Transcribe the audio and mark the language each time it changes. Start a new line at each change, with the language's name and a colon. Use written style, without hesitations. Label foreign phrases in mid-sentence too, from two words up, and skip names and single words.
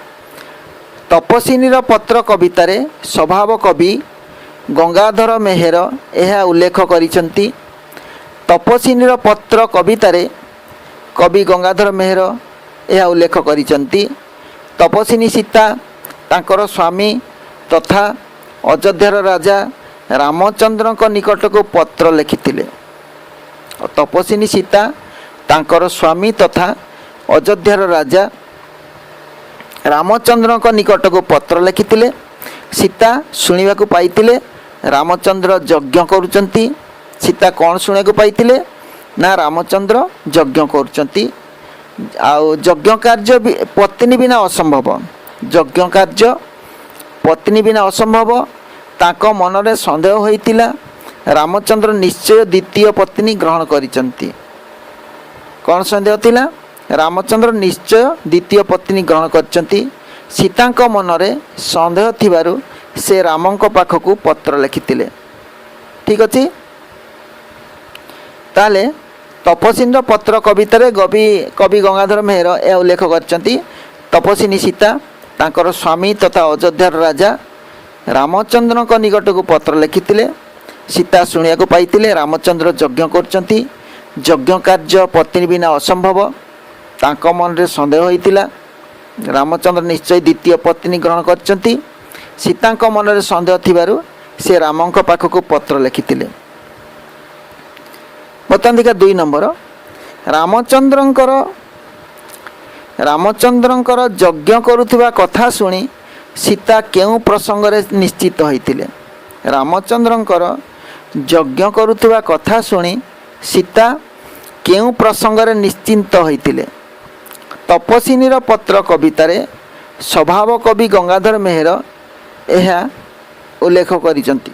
Odia: ତପସ୍ୱିନୀର ପତ୍ର କବିତାରେ ସ୍ୱଭାବ କବି ଗଙ୍ଗାଧର ମେହେର ଏହା ଉଲ୍ଲେଖ କରିଛନ୍ତି ତପସ୍ୱିନୀର ପତ୍ର କବିତାରେ କବି ଗଙ୍ଗାଧର ମେହେର ଏହା ଉଲ୍ଲେଖ କରିଛନ୍ତି ତପସ୍ୱିନୀ ସୀତା ତାଙ୍କର ସ୍ୱାମୀ ତଥା ଅଯୋଧ୍ୟାର ରାଜା ରାମଚନ୍ଦ୍ରଙ୍କ ନିକଟ କୁ ପତ୍ର ଲେଖିଥିଲେ। ତପସ୍ୱିନୀ ସୀତା ତାଙ୍କର ସ୍ୱାମୀ ତଥା ଅଯୋଧ୍ୟାର ରାଜା ରାମଚନ୍ଦ୍ରଙ୍କ ନିକଟ କୁ ପତ୍ର ଲେଖିଥିଲେ। ସୀତା ଶୁଣିବା କୁ ପାଇଥିଲେ ରାମଚନ୍ଦ୍ର ଯଜ୍ଞ କରୁଛନ୍ତି। ସୀତା କଣ ଶୁଣିବା କୁ ପାଇଥିଲେ ନା ରାମଚନ୍ଦ୍ର ଯଜ୍ଞ କରୁଛନ୍ତି। ଆଉ ଯଜ୍ଞ କାର୍ଯ୍ୟ ପତ୍ନୀ ବିନା ଅସମ୍ଭବ। ଯଜ୍ଞ କାର୍ଯ୍ୟ ପତ୍ନୀ ବିନା ଅସମ୍ଭବ। ତାଙ୍କ ମନରେ ସନ୍ଦେହ ହୋଇଥିଲା ରାମଚନ୍ଦ୍ର ନିଶ୍ଚୟ ଦ୍ୱିତୀୟ ପତ୍ନୀ ଗ୍ରହଣ କରିଛନ୍ତି। କଣ ସନ୍ଦେହ ଥିଲା ରାମଚନ୍ଦ୍ର ନିଶ୍ଚୟ ଦ୍ୱିତୀୟ ପତ୍ନୀ ଗ୍ରହଣ କରିଛନ୍ତି। ସୀତାଙ୍କ ମନରେ ସନ୍ଦେହ ଥିବାରୁ ସେ ରାମଙ୍କ ପାଖକୁ ପତ୍ର ଲେଖିଥିଲେ। ଠିକ ଅଛି ତାହାଲେ ତପସ୍ୱିନୀର ପତ୍ର କବିତାରେ କବି ଗଙ୍ଗାଧର ମେହେର ଏହା ଉଲ୍ଲେଖ କରିଛନ୍ତି ତପସ୍ୱିନୀ ସୀତା ତାଙ୍କର ସ୍ୱାମୀ ତଥା ଅଯୋଧ୍ୟାର ରାଜା ରାମଚନ୍ଦ୍ରଙ୍କ ନିକଟ କୁ ପତ୍ର ଲେଖିଥିଲେ। ସୀତା ଶୁଣିବା କୁ ପାଇଥିଲେ ରାମଚନ୍ଦ୍ର ଯଜ୍ଞ କରୁଛନ୍ତି। ଯଜ୍ଞ କାର୍ଯ୍ୟ ପତ୍ନୀ ବିନା ଅସମ୍ଭବ। ତାଙ୍କ ମନ ରେ ସନ୍ଦେହ ହୋଇଥିଲା ରାମଚନ୍ଦ୍ର ନିଶ୍ଚୟ ଦ୍ୱିତୀୟ ପତ୍ନୀ ଗ୍ରହଣ କରୁଛନ୍ତି। ସୀତାଙ୍କ ମନ ରେ ସନ୍ଦେହ ଥିବାରୁ ସେ ରାମଙ୍କ ପାଖକୁ ପତ୍ର ଲେଖିଥିଲେ। ବର୍ତ୍ତମାନ ଦେଖ 2 ନମ୍ବର ରାମଚନ୍ଦ୍ରଙ୍କର ଯଜ୍ଞ କରୁଥିବା କଥା ଶୁଣି ସୀତା କେଉଁ ପ୍ରସଙ୍ଗ ରେ ନିଶ୍ଚିନ୍ତ ହୋଇଥିଲେ। ରାମଚନ୍ଦ୍ରଙ୍କର ଯଜ୍ଞ କରୁଥିବା କଥା ଶୁଣି ସୀତା କେଉଁ ପ୍ରସଙ୍ଗରେ ନିଶ୍ଚିନ୍ତ ହୋଇଥିଲେ? ତପସ୍ୱିନୀର ପତ୍ର କବିତାରେ ସ୍ୱଭାବ କବି ଗଙ୍ଗାଧର ମେହେର ଏହା ଉଲ୍ଲେଖ କରିଛନ୍ତି।